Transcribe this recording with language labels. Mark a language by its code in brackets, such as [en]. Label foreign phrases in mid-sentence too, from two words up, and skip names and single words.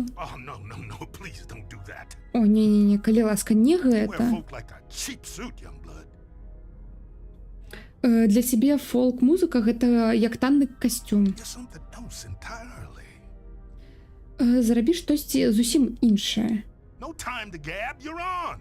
[en] Oh, no, please don't do that. [be] О, не, калі ласка, не [en] You wear [be] гэта. [en] folk like a cheap suit, young blood. [be] Для цябе фолк-музыка гэта як танны касцюм. [en] You're something else entirely. [be] Зрабі штосьці зусім іншае. [en] No time to gab, you're on.